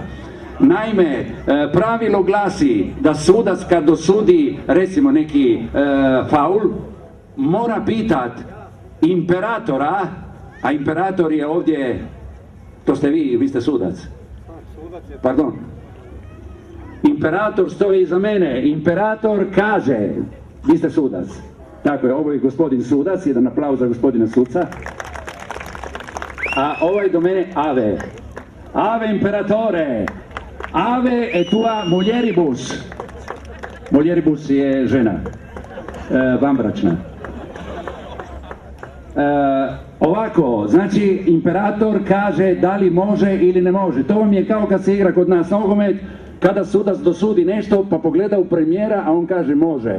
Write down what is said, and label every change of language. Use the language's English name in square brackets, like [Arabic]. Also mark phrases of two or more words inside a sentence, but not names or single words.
[Croatian] Naime, pravilo glasi da sudac kad dosudi recimo neki faul, mora pitat imperatora, a imperator je ovdje, to ste vi ste sudac. Pardon. Imperator stoji iza mene, imperator kaže, vi ste sudac. Tako je, ovo je gospodin sudac, jedan aplauz za gospodina suca. A ovo je do mene Ave. [Latin] Ave imperatore, Ave et tua mulieribus. [Croatian] Mulieribus je žena, vanbračna. Ovako, znači imperator kaže da li može ili ne može. To vam je kao kad se igra kod nas nogomet, kada sudac dosudi nešto pa pogleda u premijera, a on kaže može.